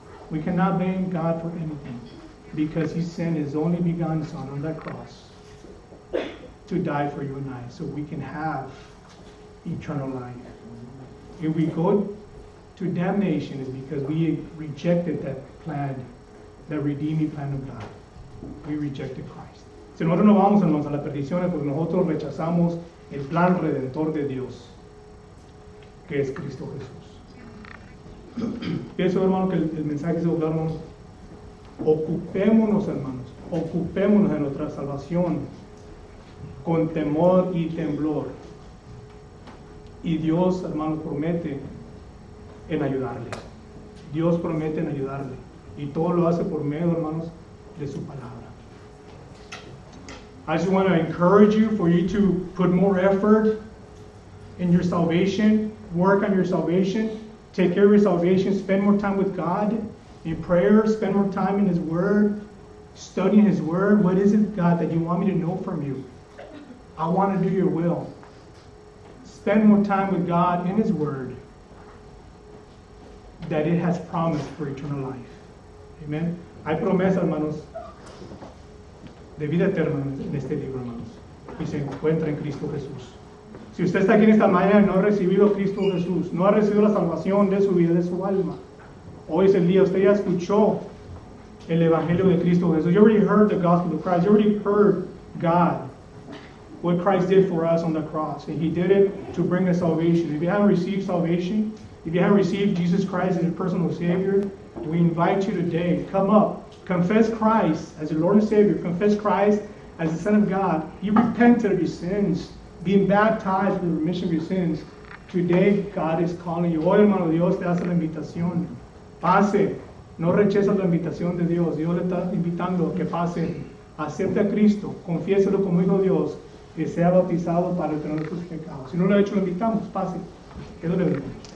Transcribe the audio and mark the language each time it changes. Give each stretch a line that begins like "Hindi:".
English: We cannot blame God for anything because He sent His only begotten Son on that cross to die for you and I, so we can have eternal life. If we go to damnation, it's because we rejected that plan, that redeeming plan of God. We rejected Christ.
Spanish: Si nosotros no vamos, hermanos, a la perdición es porque nosotros rechazamos el plan redentor de Dios, que es Cristo Jesús. Pienso, hermano, que el mensaje es claro, hermanos. Ocupémonos, hermanos, ocupémonos de nuestra salvación con temor y temblor. Y Dios, hermanos, promete en ayudarle. Dios promete en ayudarle. Y todo lo hace por medio, hermanos, de su palabra.
English: I just want to encourage you for you to put more effort in your salvation, work on your salvation, take care of your salvation, spend more time with God in prayer, spend more time in His Word, studying His Word. What is it, God, that you want me to know from you? I want to do your will. Spend more time with God in His Word, that it has promised for eternal life. Amen.
Spanish: Hay promesa, hermanos, de vida eterna en este libro, hermanos, y se encuentra en Cristo Jesús. Si usted está aquí en esta mañana y no ha recibido a Cristo Jesús, no ha recibido la salvación de su vida, de su alma, hoy es el día. Usted ya escuchó el Evangelio de Cristo Jesús.
English: You already heard the gospel of Christ. You already heard God, what Christ did for us on the cross. And He did it to bring us salvation. If you haven't received salvation, if you haven't received Jesus Christ as your personal Savior, we invite you today, come up, confess Christ as your Lord and Savior, confess Christ as the Son of God. You repented of your sins, being baptized for the remission of your sins. Today, God is calling you.
Spanish: Hoy, hermano, Dios te hace la invitación. Pase, no rechaza la invitación de Dios. Dios le está invitando a que pase, acepte a Cristo, confiéselo como Hijo de Dios, que sea bautizado para el perdón de sus pecados. Si no lo ha hecho, lo invitamos, pase. Que Dios le bendiga.